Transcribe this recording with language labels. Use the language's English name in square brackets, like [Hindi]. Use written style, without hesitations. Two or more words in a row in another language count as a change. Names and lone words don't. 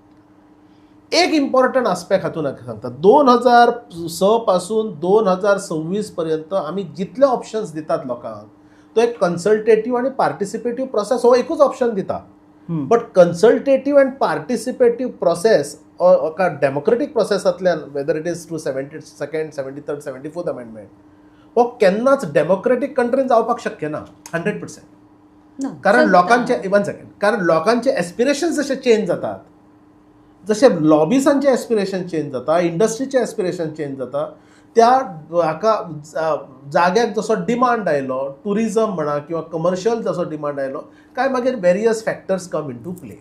[Konkani] एक [English] important aspect [Konkani] हातून सांगता, 2006 पासून 2026 पर्यंत आमी जितले ऑप्शन्स दितात लोकांक, तो एक कन्सल्टेटीव आणि [English] participative process [Konkani] हो एकूच ऑप्शन दिता. [English] but consultative and participative process [Konkani] एका डेमोक्रेटीक प्रोसेसांतल्यान [English] whether it is to [Konkani] 72nd, 73rd, 74th अमेंडमेंट हो केन्नाच डेमोक्रेटीक कंट्रीन जावपाक शक्य ना 100%. कारण लोकांचे कारण लोकांचे एस्पिरेशन्स जशे चेंज जातात, जसे लॉबीसांचे [English] aspiration change [Konkani] जाता, इंडस्ट्रीचे [English] aspiration change [Konkani] जाता, त्या हाका जाग्याक जसो डिमांड आयलो, टुरिजम म्हणा किंवा कमर्शियल जसो डिमांड आयलो, काय मागीर [English] various factors come in to play.